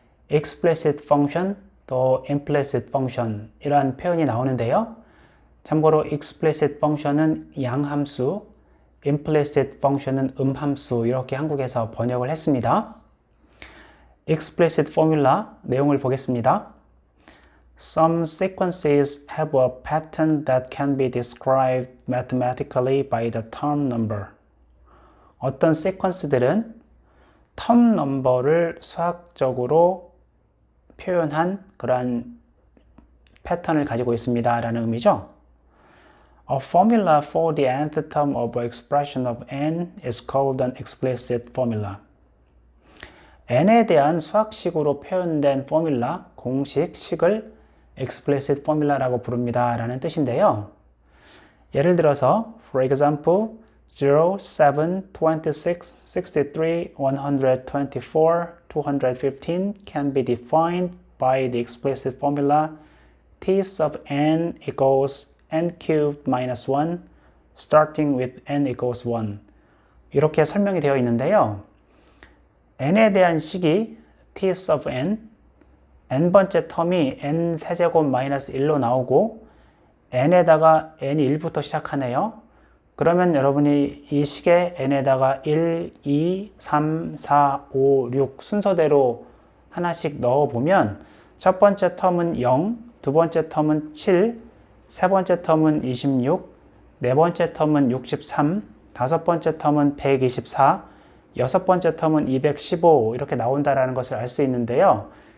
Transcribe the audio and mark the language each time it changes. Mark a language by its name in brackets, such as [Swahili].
[Korean] explicit function 또 implicit function 이러한 표현이 나오는데요. 참고로 explicit function은 양함수, implicit function은 음함수 이렇게 한국에서 번역을 했습니다. explicit formula 내용을 보겠습니다. [English] Some sequences have a pattern that can be described mathematically by the term number. [Korean] 어떤 sequence들은 term number를 수학적으로 표현한 그러한 패턴을 가지고 있습니다 라는 의미죠. [English] A formula for the nth term of an expression of n is called an explicit formula. [Korean] n에 대한 수학식으로 표현된 포뮬라, 공식, 식을 explicit formula라고 부릅니다 라는 뜻인데요. 예를 들어서 [English] for example 0, 7, 26, 63, 124, 215 can be defined by the explicit formula t sub n equals n cubed minus 1 starting with n equals 1 [Korean] 이렇게 설명이 되어 있는데요. n에 대한 식이 t sub n, n번째 텀이 n 세제곱 마이너스 1로 나오고 n에다가 n이 1부터 시작하네요. 그러면 여러분이 이 식에 n에다가 1, 2, 3, 4, 5, 6 순서대로 하나씩 넣어보면 첫 번째 텀은 0, 두 번째 텀은 7, 세 번째 텀은 26, 네 번째 텀은 63, 다섯 번째 텀은 124, 여섯 번째 텀은 215 이렇게 나온다는 것을 알 수 있는데요.